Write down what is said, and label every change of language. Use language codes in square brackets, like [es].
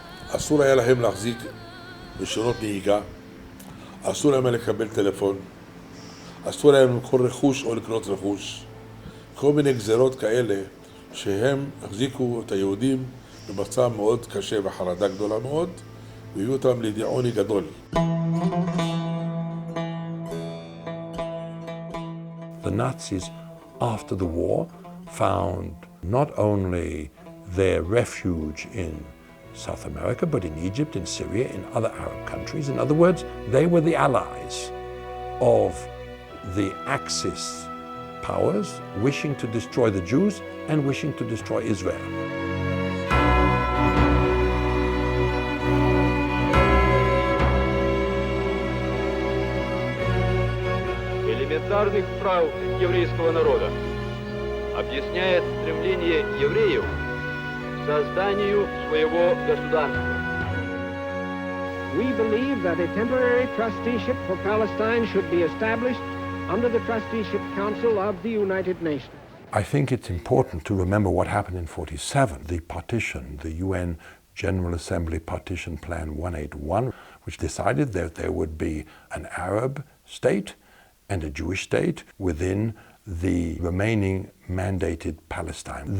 [he] אסור היה להם להחזיק רישיונות נהיגה, אסור להם לקבל טלפון, אסור להם למכור רכוש או לקנות רכוש. כל מיני גזרות כאלה שהם החזיקו את היהודים במצב מאוד קשה וחרדה גדולה מאוד, והביאו אותם לידי עוני גדול. [en] The Nazis, after the war, found not only their refuge in South America, but in Egypt, in Syria, in other Arab countries. In other words, they were the allies of the Axis powers wishing to destroy the Jews and wishing to destroy Israel. [ru] Элементарных прав еврейского народа объясняет стремление евреев к созданию своего государства. [en] We believe that a temporary trusteeship for Palestine should be established under the Trusteeship Council of the United Nations. I think it's important to remember what happened in 1947, the partition, the UN General Assembly Partition Plan 181, which decided that there would be an Arab state and a Jewish state within the remaining mandated Palestine.